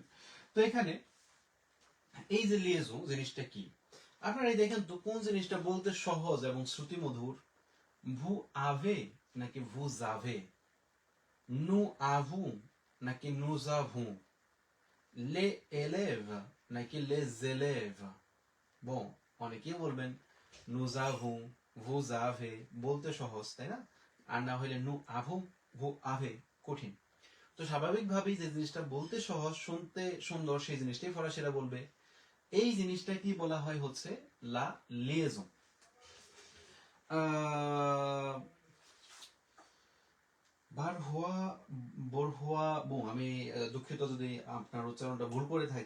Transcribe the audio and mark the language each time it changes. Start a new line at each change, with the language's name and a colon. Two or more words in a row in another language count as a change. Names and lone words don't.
Bangla: তো এখানে এই যে লিয়েজু জিনিসটা কি, আপনারা এই দেখেন তো কোন জিনিসটা বলতে সহজ এবং শ্রুতিমধুর?
French: vous avez নাকি vous avez, nous avons নাকি nous avons, les élèves নাকি les élèves.
Bangla: বন, অনেকেই বলবেন
French: nous avons, vous avez,
Bangla: বলতে সহজ তাই না, আর না হইলে
French: nous avons, vous avez
Bangla: কঠিন। তো স্বাভাবিকভাবেই যে জিনিসটা বলতে সহজ, শুনতে সুন্দর, সেই জিনিসটাই ফরাসিরা বলবে। এই জিনিসটা কি বলা হয় হচ্ছে
French: la liaison.
Bangla: বার হওয়া, বোর হওয়া, আমি দুঃখিত যদি আপনার উচ্চারণটা ভুল করে থাকি।